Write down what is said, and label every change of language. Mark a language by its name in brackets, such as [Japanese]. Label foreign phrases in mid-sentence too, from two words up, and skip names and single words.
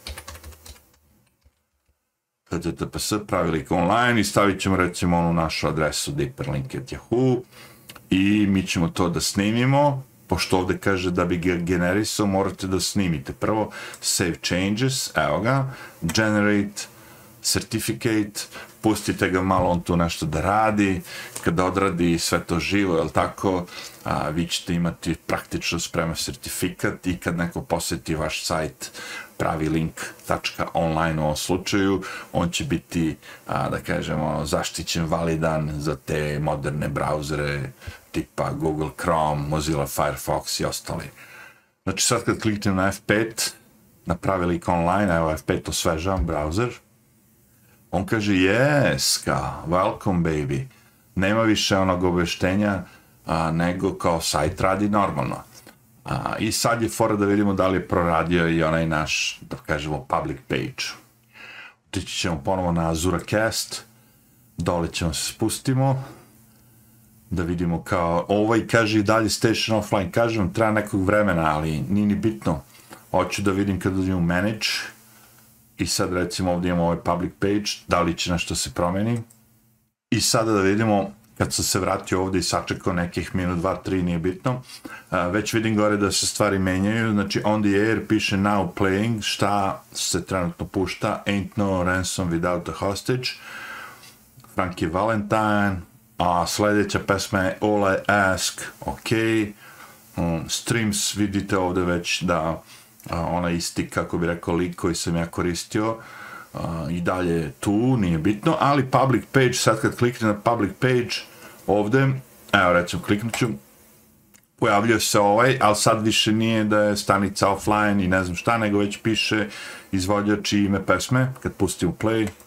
[Serbian] HTTPS pravilnik online i stavit ćemo recimo onu našu adresu deeperlink@yahoo i mi ćemo to da snimimo, pošto ovde kaže da bi ga generisao morate da snimite prvo [English] save changes, [Serbian] evo ga, [English] generate certificate, [Serbian] pustite ga malo on tu nešto da radi, kada odradi sve to živo, jel tako, vi ćete imati praktično spreman sertifikat i kad neko posjeti vaš sajt pravilink.online u ovom slučaju, on će biti, da kažemo, zaštićen, validan za te moderne brauzere tipa Google Chrome, Mozilla Firefox i ostali. Znači sad kad kliknem na F5, na pravilnik online, evo F5 osvežavam browser, on kaže, yes, kao, [English] welcome baby. [Serbian] Nema više onog obaveštenja, nego kao sajt radi normalno. I sad je fora da vidimo da li je proradio i onaj naš, da kažemo, [English] public page. [Serbian] Otići ćemo ponovo na AzuraCast, dole ćemo se spustimo, da vidimo kao, ovaj kaže i dalje [English] station offline, [Serbian] kažem, treba nekog vremena, ali nije ni bitno. Hoću da vidim kad dođem u manage i sad recimo ovdje imamo ovaj [English] public page, [Serbian] da li će nešto se promeni. I sada da vidimo, kad sam se vratio ovdje i sačekao nekih minut, 2, 3, nije bitno, već vidim gore da se stvari menjaju, znači [English] on the [Serbian] air piše [English] now playing, [Serbian] šta se trenutno pušta, ain't no ransom without a hostage, Frankie Valentine, a sljedeća pesma je All I Ask, ok, streams vidite ovdje već da ona isti, kako bi rekao, lik koji sam ja koristio, i dalje tu, nije bitno, ali [English] public page, [Serbian] sad kad klikne na [English] public page, [Serbian] ovdje, evo recimo kliknut ću, pojavljuje se ovaj, ali sad više nije da je stanica offline i ne znam šta, nego već piše izvođač i ime pesme, kad pustim u play.